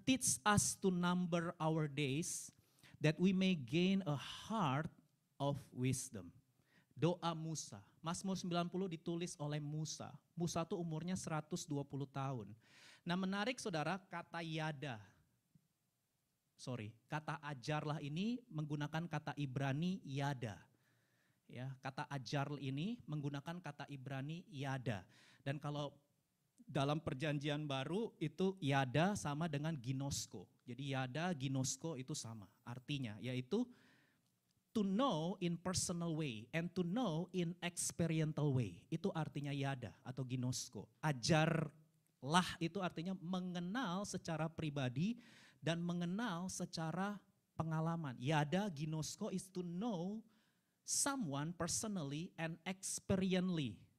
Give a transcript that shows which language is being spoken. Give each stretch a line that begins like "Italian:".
English: Teach us to number our days that we may gain a heart of wisdom.
Indonesian: Doa Musa. Mazmur 90 ditulis oleh Musa. Musa itu umurnya 120 tahun. Nah menarik saudara, kata yada. Kata ajarlah ini menggunakan kata Ibrani yada. Ya, kata ajar ini menggunakan kata Ibrani yada. Dan kalau dalam perjanjian baru itu yada sama dengan ginosko. Jadi yada, ginosko itu sama. Artinya yaitu
English: to know in personal way and to know in experiential way.
Indonesian: Itu artinya yada atau ginosko. Ajarlah itu artinya mengenal secara pribadi dan mengenal secara pengalaman.
English: Yada, ginosko is to know someone personally and experientially.